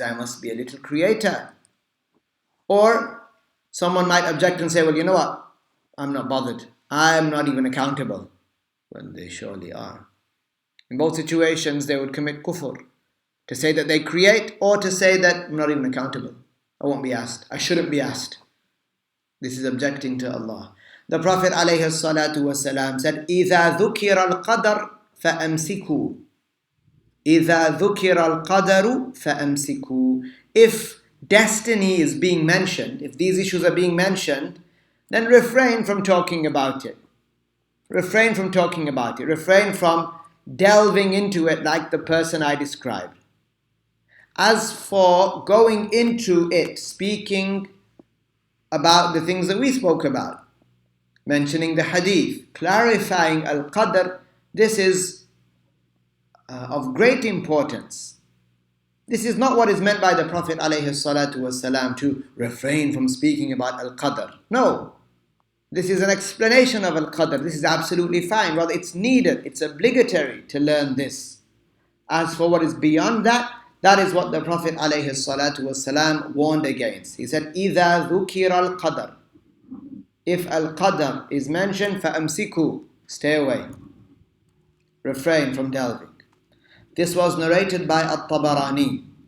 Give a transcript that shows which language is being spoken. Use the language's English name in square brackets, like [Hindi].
[English] I must be a little creator. Or someone might object and say, well, you know what? I'm not bothered. I'm not even accountable. Well, they surely are. In both situations, they would commit kufr. To say that they create or to say that I'm not even accountable. I won't be asked. I shouldn't be asked. This is objecting to Allah. The Prophet ﷺ said, [Arabic] إِذَا ذُكِرَ الْقَدَرُ فَأَمْسِكُوا إِذَا ذُكِرَ الْقَدَرُ فَأَمْسِكُوا. [English] If destiny is being mentioned, if these issues are being mentioned, then refrain from talking about it. Refrain from talking about it. Refrain from delving into it like the person I described. As for going into it, speaking about the things that we spoke about, mentioning the hadith, clarifying al-Qadr, this is of great importance. This is not what is meant by the Prophet ﷺ to refrain from speaking about al-Qadr. No. This is an explanation of al-Qadr. This is absolutely fine. Well, it's needed. It's obligatory to learn this. As for what is beyond that, that is what the Prophet ﷺ warned against. He said, [Arabic] إِذَا ذُكِرَ الْقَدَرُ. [English] If al-Qadr is mentioned, [Arabic] فَأَمْسِكُوا. [English] Stay away. Refrain from delving. This was narrated by al-Tabarani.